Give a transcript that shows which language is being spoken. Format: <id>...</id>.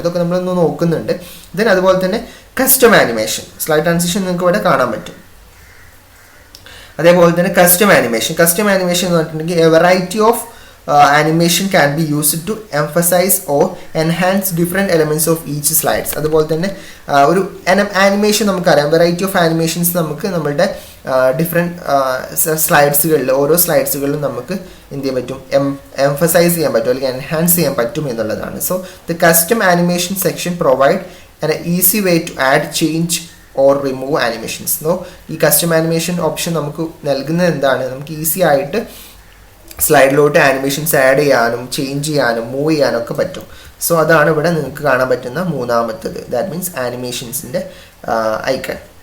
<ml>ഇതൊക്കെ നമ്മളൊന്ന് നോക്കുന്നുണ്ട്. ദെൻ അതുപോലെ തന്നെ കസ്റ്റം ആനിമേഷൻ. സ്ലൈഡ് ട്രാൻസിഷൻ നിങ്ങൾക്ക് ഇവിടെ കാണാൻ പറ്റും. അതേപോലെ തന്നെ കസ്റ്റം ആനിമേഷൻ എന്ന് പറഞ്ഞിട്ടുണ്ടെങ്കിൽ</ml> <en>A variety of animation can be used to emphasize or enhance different elements of each slides.</en> <ml>അതുപോലെ തന്നെ ഒരു ആനിമേഷൻ നമുക്കറിയാം, വെറൈറ്റി ഓഫ് ആനിമേഷൻസ് നമുക്ക് നമ്മളുടെ ഡിഫറെൻറ്റ് സ്ലൈഡ്സുകളിൽ ഓരോ സ്ലൈഡ്സുകളിലും നമുക്ക് എന്ത് ചെയ്യാൻ പറ്റും, എംഫസൈസ് ചെയ്യാൻ പറ്റും അല്ലെങ്കിൽ എൻഹാൻസ് ചെയ്യാൻ പറ്റും എന്നുള്ളതാണ്.</ml> <en>So the custom animation section provide an easy way to add, change or remove animations.</en> <ml>No, ഈ കസ്റ്റം ആനിമേഷൻ ഓപ്ഷൻ നമുക്ക് നൽകുന്നത് എന്താണ്, നമുക്ക് ഈസി ആയിട്ട് സ്ലൈഡിലോട്ട് ആനിമേഷൻസ് ആഡ് ചെയ്യാനും ചേഞ്ച് ചെയ്യാനും മൂവ് ചെയ്യാനും ഒക്കെ പറ്റും. സോ അതാണ് ഇവിടെ നിങ്ങൾക്ക് കാണാൻ പറ്റുന്ന മൂന്നാമത്തത്, ദാറ്റ് മീൻസ് ആനിമേഷൻസിൻ്റെ ഐക്കൺ.</ml>